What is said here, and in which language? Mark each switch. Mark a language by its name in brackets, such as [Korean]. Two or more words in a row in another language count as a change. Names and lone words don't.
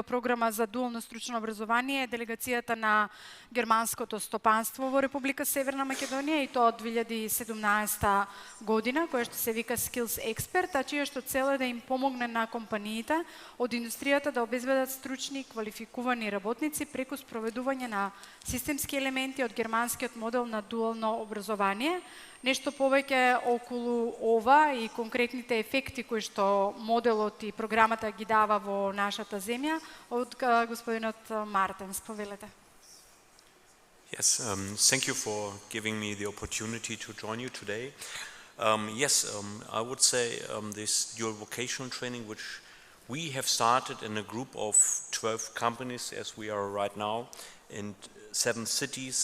[Macedonian] програма за дуално стручно образование е делегацијата на германското стопанство во Република Северна Македонија, и тоа од 2017 година, која што се вика Skills Expert, а чија што цел е да им помогне на компаниите од индустријата да обезбедат стручни квалификувани работници преку спроведување на системски елементи од германскиот модел на дуално образование. Нешто повеќе околу ова и конкретните ефекти кои што моделот и програмата ги дава во нашата земја, од господинот Мартен, сповелете. [English] Yes, thank you for giving me the opportunity to join you today. I would say this dual vocational training, which we have started in a group of 12 companies as we are right now in 7 cities.